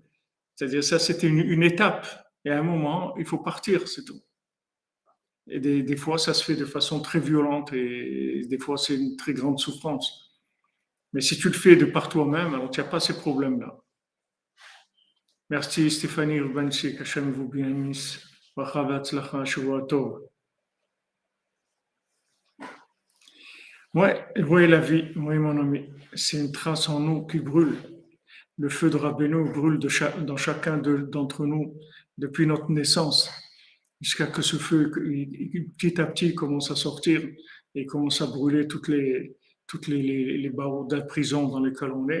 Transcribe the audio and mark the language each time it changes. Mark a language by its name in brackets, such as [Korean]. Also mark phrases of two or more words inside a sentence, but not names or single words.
[French] C'est-à-dire ça, c'était une étape. Et à un moment, il faut partir, c'est tout. Et des fois, ça se fait de façon très violente et des fois, c'est une très grande souffrance. Mais si tu le fais de par toi-même, alors tu n'as pas ces problèmes-là. Merci Stéphanie Urbanchi, qu'Hachem vous bénisse. [Hebrew] ברכה והצלחה, שבוע טוב. [French] Ouais, voyez la vie, oui mon ami, c'est une trace en nous qui brûle. Le feu de Rabbeinu brûle dans chacun d'entre nous depuis notre naissance, jusqu'à que ce feu, petit à petit, commence à sortir et commence à brûler les barreaux de la prison dans lesquels on est.